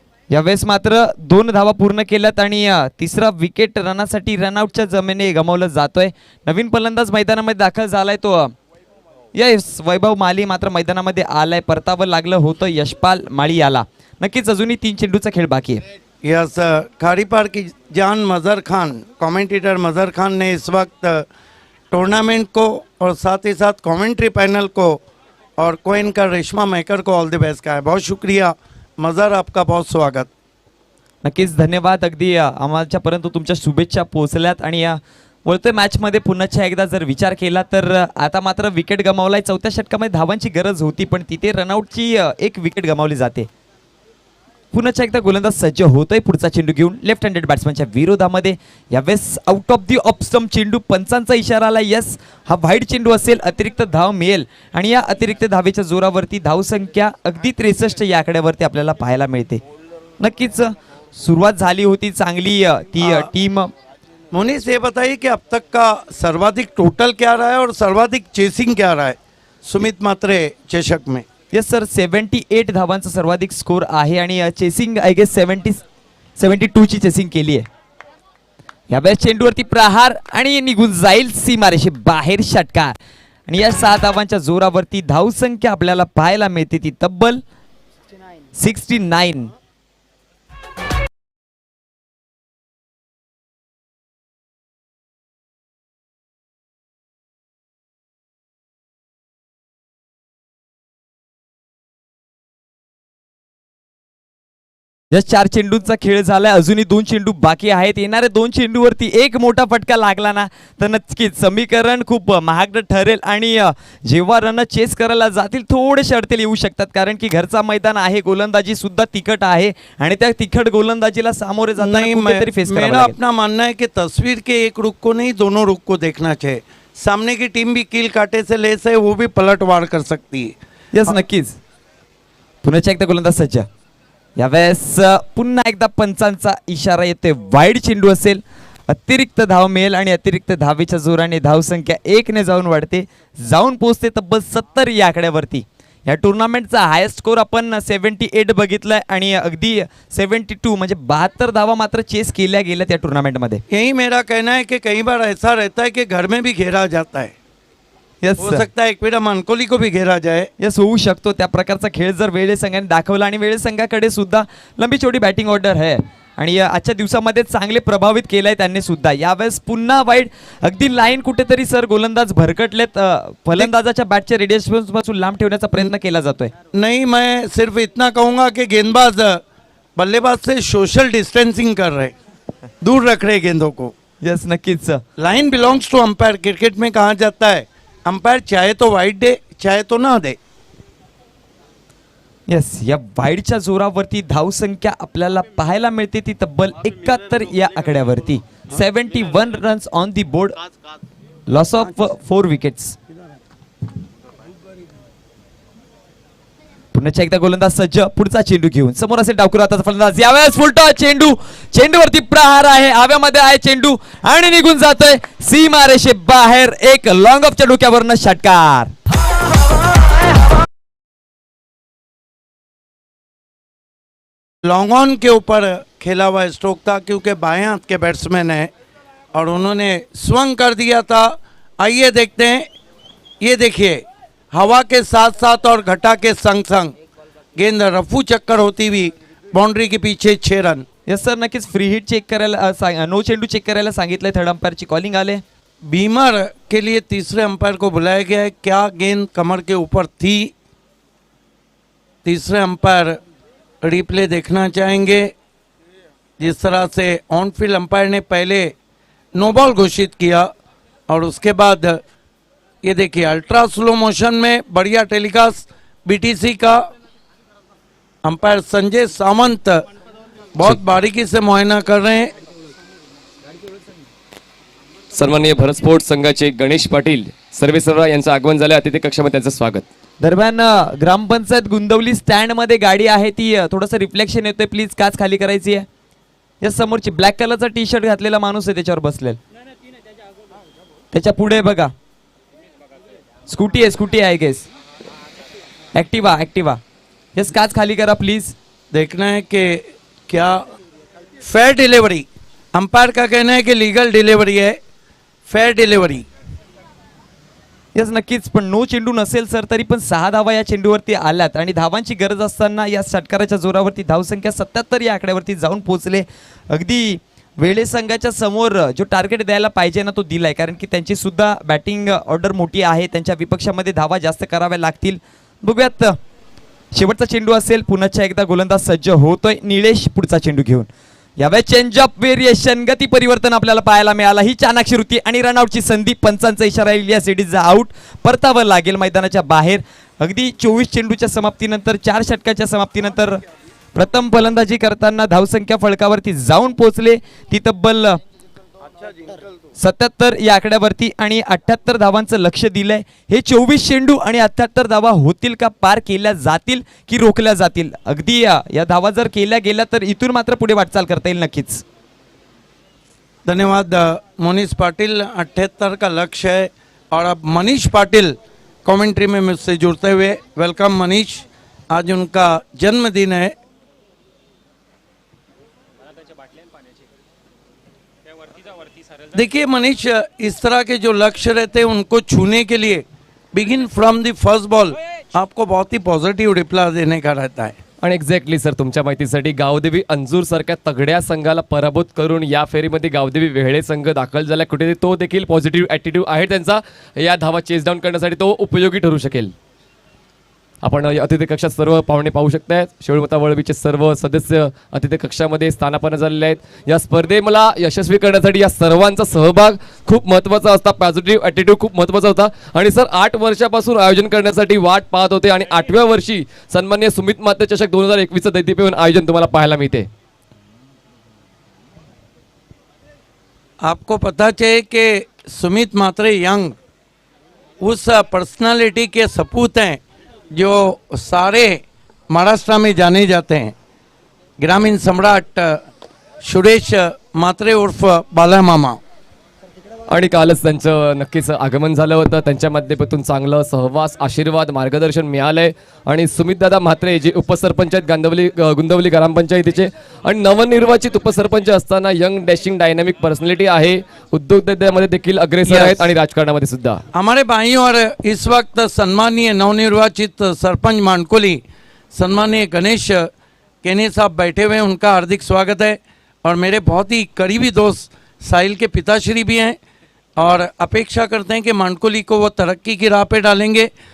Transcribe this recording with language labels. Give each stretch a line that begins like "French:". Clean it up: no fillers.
Marathi: यावेळेस मात्र 2 धावा पूर्ण केल्यात आणि तिसरा विकेट रनासाठी रनआउटच्या जमिनी गमावला जातोय. नवीन फलंदाज मैदानामध्ये दाखल झालाय तो यस वैभव माली मात्र मैदानामध्ये आलाय. परतावं लागलं होतं यशपाल माळी याला. नक्कीच अजूनही 3 चेंडूचा खेळ बाकी आहे.
Hindi: यस खारीपार की जान मज़र खान, कमेंटेटर मज़र खान ने इस वक्त टूर्नामेंट को और साथ ही साथ कमेंट्री पैनल को और कोइन का रेशमा मेकर को
English: all the best
Hindi: कहा है. बहुत शुक्रिया मज़र, आपका बहुत स्वागत.
Marathi: नक्कीच धन्यवाद. अगदी आम्हाच्यापर्यंत तुमच्या शुभेच्छा पोहोचल्यात. आणि वळतोय मॅचमध्ये पुन्हा एकदा जर विचार केला तर आता मात्र विकेट गमावलाय. 4थ्या षटकामध्ये धावांची गरज होती पण तिथे रनआउटची एक विकेट गमावली जाते. पुन्हा एकदा गोलंदाज सज्ज होतोय पुढचा चेंडू घेऊन लेफ्ट हँडेड बॅट्समनच्या विरोधामध्ये. यावेळेस out of the off stump चेंडू, पंचांचा इशारा आला. यस हा वाईड चेंडू असेल, अतिरिक्त धाव मिळेल आणि या अतिरिक्त धावेच्या जोरावरती धावसंख्या अगदी 63 या आकड्यावरती आपल्याला पाहायला मिळते. नक्कीच सुरुवात झाली होती चांगली ती टीम.
Hindi: मुनीस ये बताइए कि अब तक का सर्वाधिक टोटल क्या रहा है और सर्वाधिक चेसिंग क्या रहा है सुमित मात्रे चषक में?
Marathi: येस सर, 78 धावांचा सर्वाधिक स्कोर आहे आणि चेसिंग
English: I guess
Marathi: 72 ची चेसिंग केली आहे. यावेळेस चेंडूवरती प्रहार आणि निघून जाईल सीमारेषे बाहेर षटकार. आणि या 6 धावांच्या जोरावरती धावसंख्या आपल्याला पाहायला मिळते ती तब्बल 69. जस्ट 4 चेंडूंचा खेळ झालाय. अजूनही 2 चेंडू बाकी आहेत. येणाऱ्या 2 चेंडूवरती एक मोठा फटका लागला ना तर नक्कीच समीकरण खूप महागडं ठरेल. आणि जेव्हा रन चेस करायला जातील थोडेसे अडथळे येऊ शकतात कारण की घरचा मैदान आहे, गोलंदाजी सुद्धा तिखट आहे आणि त्या तिखट गोलंदाजीला सामोरे
Hindi: नहीं, मेरा अपना मानना है कि तस्वीर के एक रुख को नहीं दोनों रुख को देखना चाहिए. सामने की टीम भी कील काटे से लेस है, वो भी पलटवार कर सकती है.
Marathi: यस नक्कीच. पुन्हा एकदा गोलंदाज सज्ज. यावेळेस पुन्हा एकदा पंचांचा इशारा येते. वाईड चेंडू असेल, अतिरिक्त धाव मिळेल आणि अतिरिक्त धावेच्या जोराने धावसंख्या 1 ने जाऊन वाढते, जाऊन पोहोचते तब्बल 70 या आकड्यावरती. या टुर्नामेंटचा हायेस्ट स्कोर आपण 78 बघितलाय आणि अगदी 72 म्हणजे 72 धावा मात्र चेस केल्या गेल्या त्या टुर्नामेंटमध्ये.
Hindi: यही मेरा कहना है कि कई बार ऐसा रहता है कि घर में भी घेरा जाता है.
English: yes
Hindi: हो सकता है एक बेटा मनकोली को भी घेरा जाए.
Marathi: यस होऊ शकतो. त्या प्रकारचा खेळ जर वेळे संघाने दाखवला आणि वेळे संघाकडे सुद्धा लंबी छोटी बॅटिंग ऑर्डर आहे आणि आजच्या दिवसामध्ये चांगले प्रभावित केलंय त्यांनी सुद्धा. यावेळेस पुन्हा वाईड, अगदी लाईन कुठेतरी सर गोलंदाज भरकटलेत. फलंदाजाच्या बॅटच्या रेडियस पासून लांब ठेवण्याचा प्रयत्न केला जातोय.
Hindi: नहीं, मैं सिर्फ इतना कहूंगा कि गेंदबाज बल्लेबाज से सोशल डिस्टेंसिंग कर रहे, दूर रख रहे गेंदों को.
Marathi: यस नक्कीच.
English: Line belongs to umpire.
Hindi: Cricket में कहा जाता है अंपायर चाहे तो वाइड दे चाहे तो ना दे.
Marathi: यस या वाईडच्या जोरावरती धावसंख्या आपल्याला पाहायला मिळते ती तब्बल 71 या आकड्यावरती.
English: 71 runs on the board, loss of 4 wickets.
Marathi: पुन्हा एकदा गोलंदाज सज्ज, पुढचा चेंडू घेऊन समोर असेल डावकरू आता फलंदाज. यावेळेस फुलटॉ चेंडू, चेंडूवरती प्रहार आहे, हव्यामध्ये आहे चेंडू आणि निघून जातोय सीमारेषे बाहेर. एक लॉंग ऑफच्या डोक्यावरनं षटकार.
Hindi: लॉन्ग ऑन के ऊपर खेला हुआ स्ट्रोक था क्योंकि बाएं हाथ के बैट्समैन है और उन्होंने स्वंग कर दिया था. आइए देखते हैं. ये देखिए हवा के साथ साथ और घटा के संग संग गेंद रफू चक्कर होती हुई बाउंड्री के पीछे 6 रन.
Marathi: यस सर नक्कीच. फ्री हिट चेक करायला, नो चेंडू चेक करायला सांगितलंय. थर्ड अंपायरची कॉलिंग आले.
Hindi: बीमर के लिए तीसरे अंपायर को बुलाया गया है. क्या गेंद कमर के ऊपर थी? तीसरे अंपायर रिप्ले देखना चाहेंगे. जिस तरह से ऑन फील्ड अंपायर ने पहले नो बॉल घोषित किया और उसके बाद ये देखिए अल्ट्रा स्लो मोशन में बढ़िया टेलीकास्ट बीटीसी का. अंपायर संजय सावंत बहुत बारीकी से मुआयना कर रहे हैं.
Marathi: सन्माननीय भरत स्पोर्ट्स संघाचे गणेश पाटील सर्वेसर्वा यांचं आगमन झालं. अतिथी कक्षामध्ये त्यांचं स्वागत. दरम्यान ग्रामपंचायत गुंदवली स्टँड मध्ये गाडी आहे ती थोडंसं रिफ्लेक्शन येतोय. प्लीज काच खाली करायची आहे. या समोरची ब्लॅक कलरचा टी शर्ट घातलेला माणूस आहे त्याच्यावर बसलेला. त्याच्या पुढे बघा स्कूटी आहे गेस. ऍक्टिवा यस, काच खाली करा प्लीज.
Hindi: देखना है कि क्या फेयर डिलीवरी, अंपायर का कहना है कि लीगल डिलीवरी है, फेयर डिलीवरी.
Marathi: यस नक्कीच, पण नो चेंडू नसेल सर तरी पण 6 धावा या चेंडूवरती आल्यात आणि धावांची गरज असताना या षटकाराच्या जोरावरती धावसंख्या 77 या आकड्यावरती जाऊन पोहोचले. अगदी वेळे संघाच्या समोर जो टार्गेट द्यायला पाहिजे ना तो दिलाय, कारण की त्यांची सुद्धा बॅटिंग ऑर्डर मोठी आहे. त्यांच्या विपक्षामध्ये धावा जास्त कराव्या लागतील. बघूयात, शेवटचा चेंडू असेल. पुन्हा एकदा गोलंदाज सज्ज होतोय. निलेश पुढचा चेंडू घेऊन. यावेळेस चेंज ऑफ व्हेरिएशन, गती परिवर्तन आपल्याला पाहायला मिळाला. ही चाणाक्षी वृत्ती आणि रनआउटची संधी. पंचांचा इशारा इलियास एडीचा आउट. परतावर लागेल मैदानाच्या बाहेर. अगदी 24 चेंडूच्या समाप्तीनंतर, 4 षटकाच्या समाप्तीनंतर प्रथम फलंदाजी करताना धावसंख्या फळकावरती जाऊन पोहोचले. ती तब्बल 77 या आकड्यावरती आणि 78 धावांचं लक्ष दिलंय. हे 24 चेंडू आणि 78 धावा होतील का, पार केल्या जातील की रोखल्या जातील? अगदी या धावा जर केल्या गेल्या तर इथून मात्र पुढे वाटचाल करता येईल नक्कीच.
Hindi: धन्यवाद मोनीश पाटिल. 78 का लक्ष्य है. और अब मनीष पाटिल कमेंट्री में मुझसे जुड़ते हुए. वेलकम मनीष, आज उनका जन्मदिन है. देखिए मनीष, इस तरह के जो लक्ष्य रहते हैं उनको छूने के लिए
English: begin from the first ball
Hindi: आपको बहुत ही पॉझिटिव्ह रिप्लाय देने का रहता है.
Marathi: आणि एक्झॅक्टली सर, तुमच्या माहितीसाठी गावदेवी अंजूर सारख्या तगड्या संघाला पराभूत करून या फेरीमध्ये गावदेवी वेहळे संघ दाखल झाला. कुठेतरी तो देखील पॉझिटिव्ह ॲटिट्यूड आहे त्यांचा. या धावा चेस डाऊन करण्यासाठी तो उपयोगी ठरू शकेल. आपण अतिथी कक्षात सर्व पाहुणे पाहू शकताय. शिवळमता वळवीचे सर्व सदस्य अतिथी कक्षामध्ये स्थानापन्न झालेले आहेत. या स्पर्धेला यशस्वी करण्यासाठी या सर्वांचा सहभाग खूप महत्त्वाचा असता. पॉझिटिव्ह ॲटिट्यूड खूप महत्त्वाचा होता. आणि सर 8 वर्षापासून आयोजन करण्यासाठी वाट पाहत होते आणि 8व्या वर्षी सन्माननीय सुमित मात्रे चषक 2021 दैदिप्यमान आयोजन तुम्हाला पाहायला मिळते.
Hindi: आपको पता चाहिए कि सुमित मात्रे यंग उस पर्सनालिटी के सपूत हैं जो सारे महाराष्ट्र में जाने जाते हैं.
Marathi: ग्रामीण सम्राट सुरेश मात्रे उर्फ बाला मामा. आणि कालच त्यांचं नक्कीच आगमन झालं होतं. त्यांच्या माध्यमातून चांगलं सहवास, आशीर्वाद, मार्गदर्शन मिळालंय. आणि सुमितदादा म्हात्रे जे उपसरपंच आहेत गुंदवली ग्रामपंचायतीचे आणि नवनिर्वाचित उपसरपंच असताना
English: young dashing dynamic personality
Marathi: आहे. उद्योगधंद्यामध्ये देखील अग्रेसर आहेत आणि राजकारणामध्ये सुद्धा.
Hindi: हमारे भाइयों और इस वक्त सम्मानीय नवनिर्वाचित सरपंच मानकोली सम्मानीय गणेश केनी साहब बैठे हुए हैं. उनका हार्दिक स्वागत है. और मेरे बहुत ही करीबी दोस्त साहिल के पिताश्री भी हैं और अपेक्षा करते हैं कि मानकोली को वो तरक्की की राह पे डालेंगे.